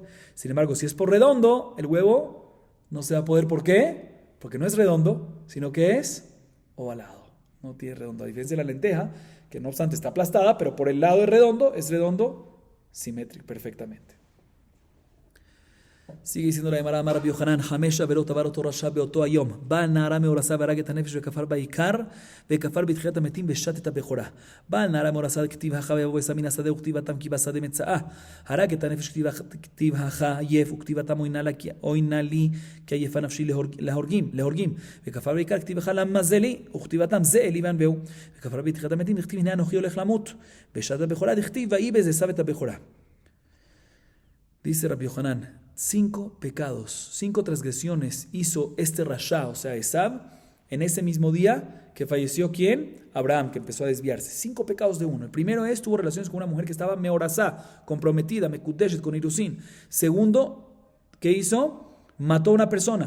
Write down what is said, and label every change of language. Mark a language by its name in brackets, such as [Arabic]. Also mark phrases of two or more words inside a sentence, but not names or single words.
[Spanish] Sin embargo, si es por redondo, el huevo no se va a poder. ¿Por qué? Porque no es redondo, sino que es ovalado. No tiene redondo. A diferencia de la lenteja, que no obstante está aplastada, pero por el lado es redondo, simétrico, perfectamente. Sigue diciendo la Gemara, [Hebrew] אמר רבי יוחנן, חמש עבירות עבר אותו רשע באותו היום. בא על נערה מאורסה והרג את הנפש וכפר בעיקר, וכפר בתחיית המתים ושת את הבכורה. בעל נהרה מאורסה כתיב הכה ויבוא עשה מן השדה וכתיבתם כי בשדה מצאה. הרג את הנפש כתיב הכה עייף וכתיבתם אוינה לי כי עייפה נפשי להורגים. וכפר בעיקר כתיב הכה למה לי וכתיבתם זה אלי וענבהו. וכפר בתחיית המתים דכתיב הנה אנוכי הולך למות. ושת הבכורה דכתיב ויהי בזה עשו את הבכורה. [Spanish] Dice Rabbi Yohanan, 5 pecados, 5 transgresiones hizo este Rasha, o sea, Esab, en ese mismo día que falleció ¿quién? Abraham, que empezó a desviarse. 5 pecados de uno. El primero es, tuvo relaciones con una mujer que estaba meorasá, comprometida, mekudeshet, con Irusin. Segundo, ¿qué hizo? Mató a una persona.